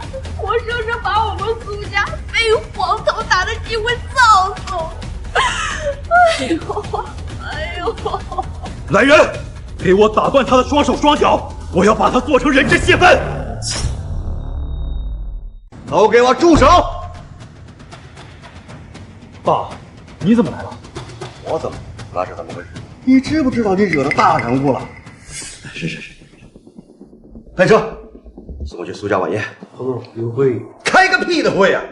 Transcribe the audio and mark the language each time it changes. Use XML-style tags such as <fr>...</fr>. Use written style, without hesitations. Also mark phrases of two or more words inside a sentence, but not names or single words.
<zh>活生生把我們蘇家被黃頭打的機會葬送。哎呦！來人，給我打斷他的雙手雙腳！我要把他做成人質泄憤！都給我住手！爸，你怎麼來了？我怎麼？那是怎麼回事？你知不知道你惹到大人物了？是。开車，送我去蘇家晚宴。有會？開個屁的會啊！</zh>